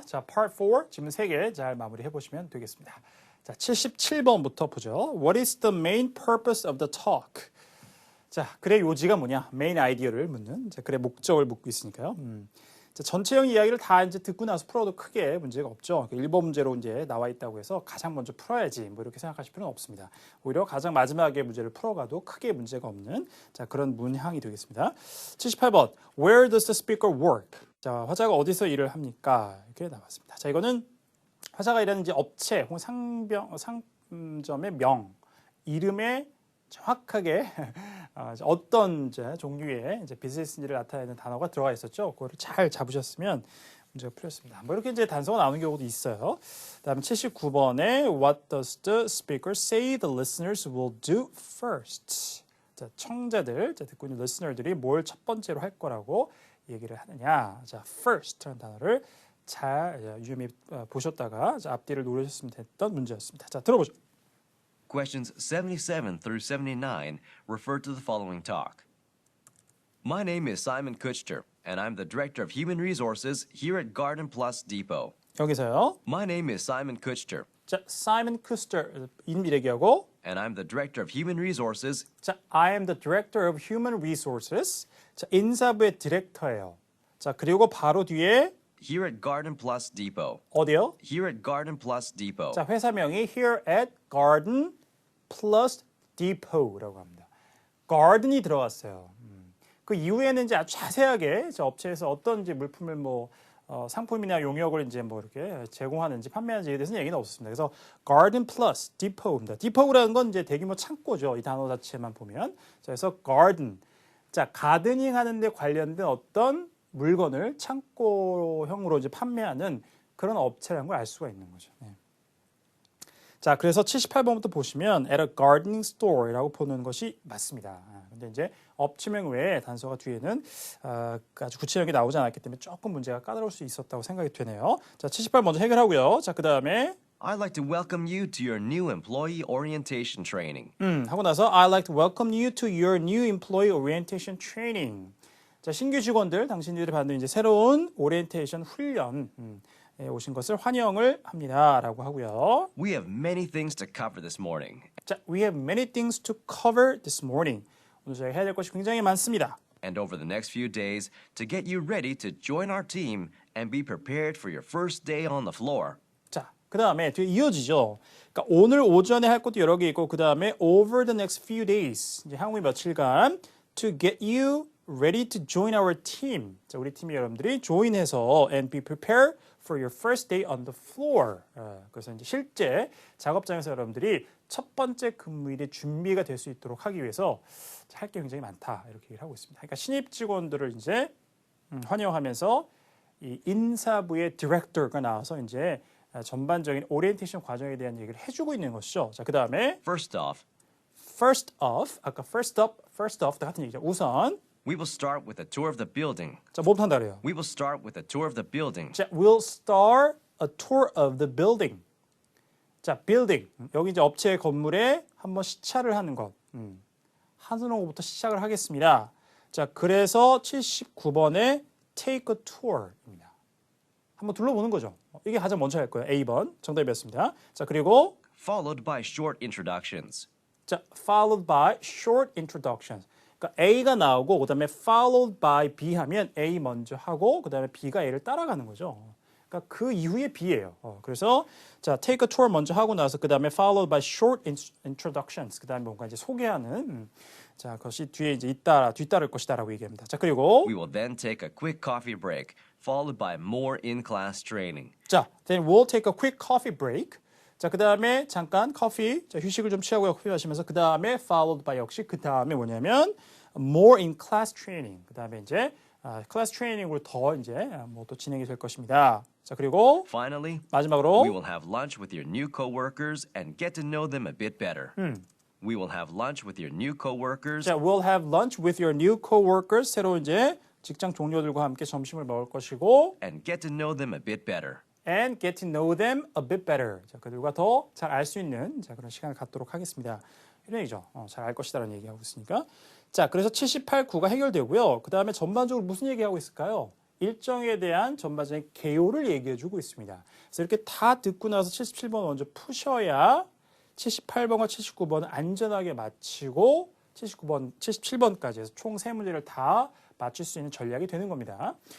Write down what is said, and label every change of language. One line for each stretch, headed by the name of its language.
Korean: 자, Part 4 질문 3개 잘 마무리해 보시면 되겠습니다. 자, 77번부터 보죠.
English: What is the main purpose of the talk?
Korean: 자, 글의 요지가 뭐냐? 메인 아이디어를 묻는. 자, 글의 목적을 묻고 있으니까요. 자, 전체형 이야기를 다 이제 듣고 나서 풀어도 크게 문제가 없죠. 1번 문제로 이제 나와 있다고 해서 가장 먼저 풀어야지 뭐 이렇게 생각하실 필요는 없습니다. 오히려 가장 마지막에 문제를 풀어가도 크게 문제가 없는 자, 그런 문항이 되겠습니다. 78번.
English: Where does the speaker work?
Korean: 자, 화자가 어디서 일을 합니까? 이렇게 나왔습니다. 자, 이거는 화자가 일하는 이제 업체 혹은 상점의 명, 이름에 정확하게 어떤 이제 종류의 이제 비즈니스인지를 나타내는 단어가 들어가 있었죠. 그거를 잘 잡으셨으면 문제가 풀렸습니다. 뭐 이렇게 이제 단서가 나오는 경우도 있어요. 다음에 79번에
English: What does the speaker say the listeners will do first?
Korean: 자, 청자들, 자, 듣고 있는 listener들이 뭘 첫 번째로 할 거라고 얘기를 하느냐. 자, first라는 단어를 잘 유념해 보셨다가 자, 앞뒤를 노리셨으면 됐던 문제였습니다. 자, 들어보죠.
English: Questions 77 through 79 refer to the following talk. My name is Simon Kuchter, and I'm the Director of Human Resources here at Garden Plus Depot.
Korean: 여기서요.
English: My name is Simon Kuchter,
Korean: 자, Simon Kuster 이름 얘기하고
English: and I'm the Director of Human Resources. 자, I am the Director of Human Resources.
Korean: 자, 인사부의 디렉터예요. 자, 그리고 바로 뒤에
English: Here at Garden Plus Depot.
Korean: 어디요?
English: Here at Garden Plus Depot.
Korean: 자, 회사명이 Here at Garden Plus Depot라고 합니다. Garden이 들어갔어요. 그 이후에는 이제 아주 자세하게 저 업체에서 어떤 이제 물품을 뭐 상품이나 용역을 이제 뭐 이렇게 제공하는지 판매하는지에 대해서는 얘기는 없었습니다. 그래서 Garden Plus Depot입니다. Depot라는 건 이제 대규모 창고죠. 이 단어 자체만 보면. 자, 그래서 Garden. 자, 가드닝 하는데 관련된 어떤 물건을 창고형으로 이제 판매하는 그런 업체라는 걸 알 수가 있는 거죠. 네. 자, 그래서 78번부터 보시면
English: at a gardening store
Korean: 이라고 보는 것이 맞습니다. 근데 이제 업체명 외에 단서가 뒤에는 아주 구체적이 나오지 않았기 때문에 조금 문제가 까다로울 수 있었다고 생각이 되네요. 자, 78 먼저 해결하고요. 자, 그 다음에
English: I'd like to welcome you to your new employee orientation training.
Korean: 하고 나서
English: I'd like to welcome you to your new employee orientation training.
Korean: 자, 신규 직원들, 당신들이 받는 이제 새로운 오리엔테이션 훈련 오신 것을 환영을 합니다라고 하고요.
English: We have many things to cover this morning. 자, we have many things to cover this morning.
Korean: 오늘 저희가 해야 될 것이 굉장히 많습니다.
English: And over the next few days to get you ready to join our team and be prepared for your first day on the floor.
Korean: 자, 그 다음에 뒤에 이어지죠. 그러니까 오늘 오전에 할 것도 여러 개 있고 그 다음에
English: over the next few days
Korean: 이제 향후 며칠간
English: to get you ready to join our team. 자,
Korean: 우리 팀이 여러분들이 join해서
English: and be prepared for your first day on the floor.
Korean: 그래서 이제 실제 작업장에서 여러분들이 첫 번째 근무일에 준비가 될 수 있도록 하기 위해서 할 게 굉장히 많다 이렇게 얘기를 하고 있습니다. 그러니까 신입 직원들을 이제 환영하면서 이 인사부의 디렉터가 나와서 이제 전반적인 오리엔테이션 과정에 대한 얘기를 해주고 있는 것이죠. 자, 그 다음에
English: First off,
Korean: 아까 first off 같은 얘기죠. 우선
English: we will start with a tour of the building.
Korean: 자, 뭐부터 한다 그래요?
English: We will start with a tour of the building. 자, we'll start a tour of the building.
Korean: 자, building. 여기 이제 업체의 건물에 한번 시찰을 하는 것. 하는 것부터 시작을 하겠습니다. 자, 그래서 79번에
English: take a tour
Korean: 입니다. 한번 둘러보는 거죠. 이게 가장 먼저 할 거예요. A번 정답이었습니다. 자, 그리고
English: Followed by short introductions. 자, followed by short introductions.
Korean: 그러니까 A가 나오고 그다음에
English: followed by B
Korean: 하면 A 먼저 하고 그다음에 B가 A를 따라가는 거죠. 그러니까 그 이후에 B예요. 그래서 자,
English: take a tour
Korean: 먼저 하고 나서 그다음에
English: followed by short introductions.
Korean: 그다음에 뭔가 이제 소개하는 자, 그것이 뒤에 이제 뒤따를 것이다라고 얘기합니다. 자, 그리고
English: We will then take a quick coffee break, followed by more in-class training. 자, then we'll take a quick coffee break.
Korean: 자, 그 다음에 잠깐 커피, 자, 휴식을 좀 취하고요. 커피 마시면서 그 다음에
English: followed by
Korean: 역시 그 다음에 뭐냐면
English: more in class training.
Korean: 그 다음에 이제 클래스 트레이닝으로 더 이제 뭐 또 진행이 될 것입니다. 자, 그리고
English: Finally,
Korean: 마지막으로
English: we will have lunch with your new coworkers and get to know them a bit better. We will have lunch with your new coworkers. 자, we'll have lunch with your new coworkers.
Korean: 새로 이제 직장 동료들과 함께 점심을 먹을 것이고
English: And get to know them a bit better. and get to know them a bit better.
Korean: 자, 그들과 더 잘 알 수 있는 자, 그런 시간을 갖도록 하겠습니다. 이런 얘기죠. 잘 알 것이다라는 얘기하고 있으니까. 자, 그래서 78, 9가 해결되고요. 그 다음에 전반적으로 무슨 얘기하고 있을까요? 일정에 대한 전반적인 개요를 얘기해주고 있습니다. 그래서 이렇게 다 듣고 나서 77번 먼저 푸셔야 78번과 79번은 안전하게 마치고 77번까지 해서 총 3문제를 다 맞출 수 있는 전략이 되는 겁니다.